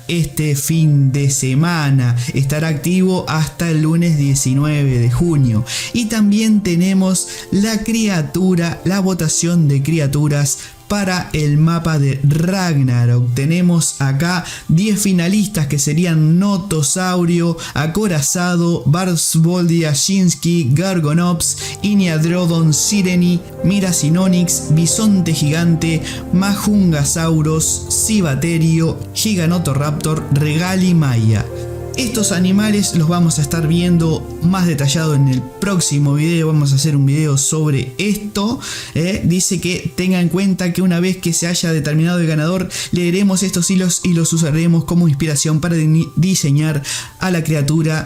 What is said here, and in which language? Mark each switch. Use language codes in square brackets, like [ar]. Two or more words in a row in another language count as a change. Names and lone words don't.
[es] Este fin de semana estará activo hasta el lunes 19 de junio. Y también tenemos la votación de criaturas para el mapa de Ragnarok. Tenemos acá 10 finalistas que serían Notosaurio, Acorazado, Barsvoldia, Shinsky, Gargonops, Iniadrodon, Sireni, Miracinonyx, Bisonte Gigante, Majungasauros, Cibaterio, Giganotoraptor, Regalimaya. Estos animales los vamos a estar viendo más detallado en el próximo video. Vamos a hacer un video sobre esto. Dice que tenga en cuenta que una vez que se haya determinado el ganador, leeremos estos hilos y los usaremos como inspiración para diseñar a la criatura.